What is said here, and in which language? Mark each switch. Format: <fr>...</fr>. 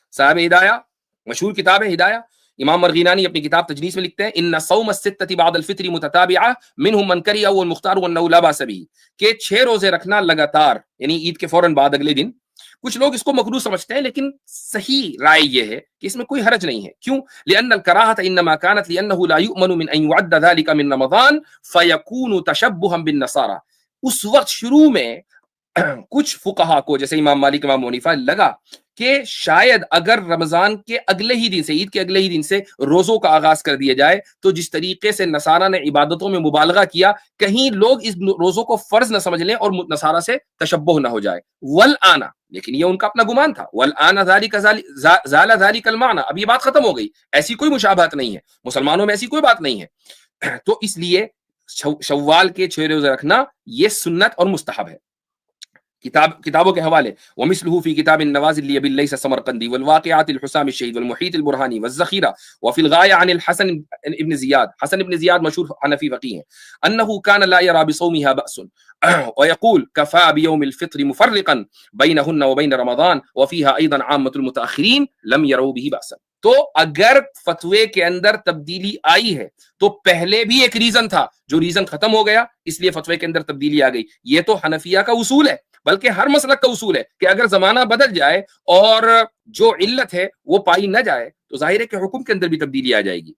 <ur>صاحب ہدایہ مشہور کتاب ہے ہدایہ، امام مرغینانی اپنی کتاب تجنیس میں لکھتے ہیں</ur> <ar>ان صوم الستۃ بعد الفطر متتابعہ منهم من کرہ والمختار وانه لا باس به،</ar> <ur>کہ 6 روزے رکھنا لگاتار یعنی عید کے فوراً بعد اگلے دن. کچھ لوگ اس کو مکروہ سمجھتے ہیں لیکن صحیح رائے یہ ہے کہ اس میں کوئی حرج نہیں ہے. کیوں؟</ur> <ar>لأن الکراہۃ انما كانت لأنه لا يؤمن من ان يعد ذلك من رمضان فيكون تشبها بالنصارى.</ar> <ur>اس وقت شروع میں کچھ فقہا کو جیسے امام مالک امام حنیفہ لگا کہ شاید اگر رمضان کے اگلے ہی دن سے عید کے اگلے ہی دن سے روزوں کا آغاز کر دیا جائے تو جس طریقے سے نصارہ نے عبادتوں میں مبالغہ کیا کہیں لوگ اس روزوں کو فرض نہ سمجھ لیں اور نصارہ سے تشبہ نہ ہو جائے. والآن، لیکن یہ ان کا اپنا گمان تھا،</ur> <ar>والآن ذالک زال ذالک المعنی،</ar> <ur>اب یہ بات ختم ہو گئی، ایسی کوئی مشابہت نہیں ہے، مسلمانوں میں ایسی کوئی بات نہیں ہے. تو اس لیے شوال کے 6 روزے رکھنا یہ سنت اور مستحب ہے. کتابوں کے حوالے</ur> <ar>ومثله في كتاب النوازل لابي الليث السمرقندي والواقعات الحسام الشهيد والمحيط البرهاني والذخيرة وفي الغاية عن الحسن ابن زياد. حسن ابن زياد مشهور حنفي فقيه أنه كان لا يرى بصومها بأس ويقول كفى بيوم الفطر مفرقا بينهن وبين رمضان وفيها أيضا عامة المتأخرين لم يروا به بأسا.</ar> <ur>تو اگر فتوے کے اندر تبدیلی آئی ہے تو پہلے بھی ایک ریزن تھا جو ریزن ختم ہو گیا اس لیے فتوے کے اندر تبدیلی آ گئی. یہ تو حنفیہ کا اصول ہے، بلکہ ہر مسلک کا اصول ہے کہ اگر زمانہ بدل جائے اور جو علت ہے وہ پائی نہ جائے تو ظاہر ہے کہ حکم کے اندر بھی تبدیلی آ جائے گی.</ur>